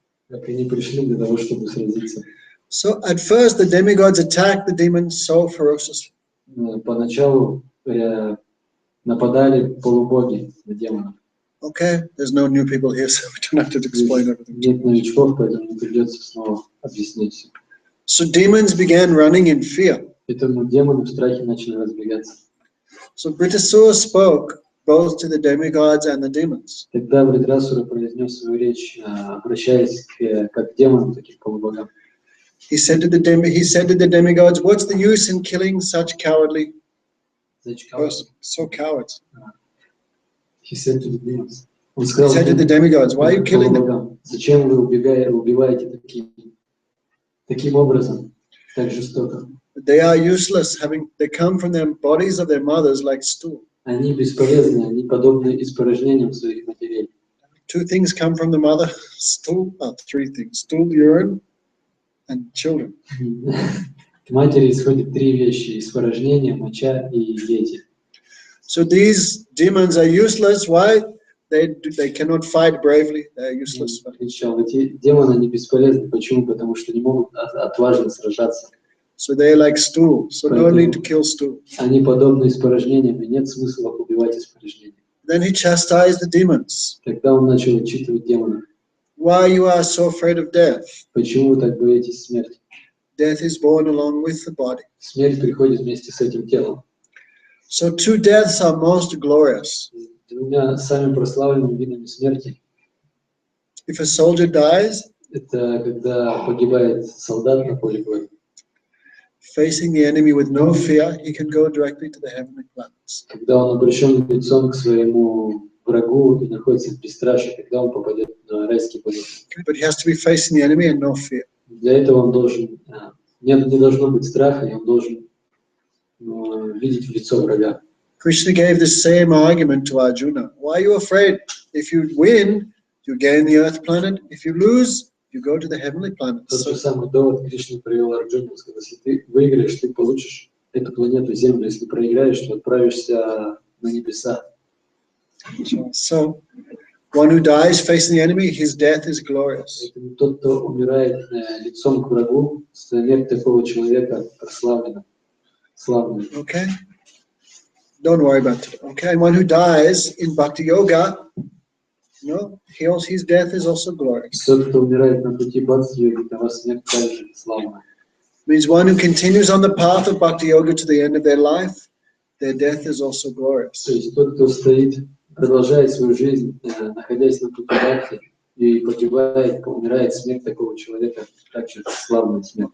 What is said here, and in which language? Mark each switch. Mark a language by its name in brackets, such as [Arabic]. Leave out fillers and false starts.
[Russian] Как они пришли для того, чтобы сразиться. [English] So, at first, the demigods attacked the demons so ferociously. [Russian] Поначалу нападали полубоги на демонов. [English] Okay, there's no new people here, so we don't have to explain everything. [Russian] Нет новичков, поэтому не придется снова объяснять. [English] So demons began running in fear. [Russian] Поэтому демоны в страхе начали разбегаться. [English] So Britasura spoke both to the demigods and the demons. [Russian] Тогда Вритрасура произнес свою речь, обращаясь как к демонам, так и к полубогам. [English] He said to the demigods, "What's the use in killing such cowardly persons? So cowards." He said to the demons. [Russian] Он [English] He [Russian] сказал [English] said to the demigods, "Why are you killing them? [Russian] богам, зачем вы убиваете таким образом, так жестоко? [English] They are useless. They come from the bodies of their mothers like stool. [Russian] Они бесполезны, они подобны испражнениям своих матерей. [English] Two things come from the mother, stool. Three things: stool, urine, and children." [Russian] К матери исходят три вещи: испражнение, моча и дети. [English] So these demons are useless. Why? They cannot fight bravely. They are useless. [Russian] Эти демоны, они бесполезны. Почему? Потому что не могут отважно сражаться. [English] So they are like stool. So no need to kill stool. [Russian] Они подобны испражнениям, и нет смысла убивать испражнения. [English] Then he chastised the demons. [Russian] Тогда он начал отчитывать демонов. [English] Why you are so afraid of death? [Russian] Почему вы так боитесь смерти? [English] Death is born along with the body. [Russian] Смерть приходит вместе с этим телом. [English] So two deaths are most glorious. [Russian] Двумя самыми прославленными видами смерти. [English] If a soldier dies, [Russian] Это когда погибает солдат на поле боя. [English] facing the enemy with no fear, he can go directly to the heavenly planets. [Russian] Когда он обращен лицом к своему врагу и находится в бесстрашии, тогда он попадет на райский полет. [English] But he has to be facing the enemy and no fear. [Russian] Для этого он должен, не должно быть страха, и он должен видеть в лицо врага. [English] Krishna gave the same argument to Arjuna. Why are you afraid? If you win, you gain the earth planet. If you lose, you go to the heavenly planets. [Russian] Тот же самый довод Кришна привел Арджуну. Он сказал, если ты выиграешь, ты получишь эту планету Землю. Если проиграешь, то отправишься на небеса. [English] So, one who dies facing the enemy, his death is glorious. [Russian] Тот, кто умирает лицом к врагу, смерть такого человека прославлена. Славная. [English] Okay? Don't worry about it. Okay? And one who dies in Bhakti Yoga, his death is also glorious. [Russian] Тот, кто умирает на пути бхакти-йоги, того смерть также славная. [English] Means one who continues on the path of Bhakti Yoga to the end of their life, their death is also glorious. [Russian] То есть тот, кто стоит, продолжает свою жизнь, находясь на пути бхакти, и погибает, умирает, смерть такого человека также славная смерть.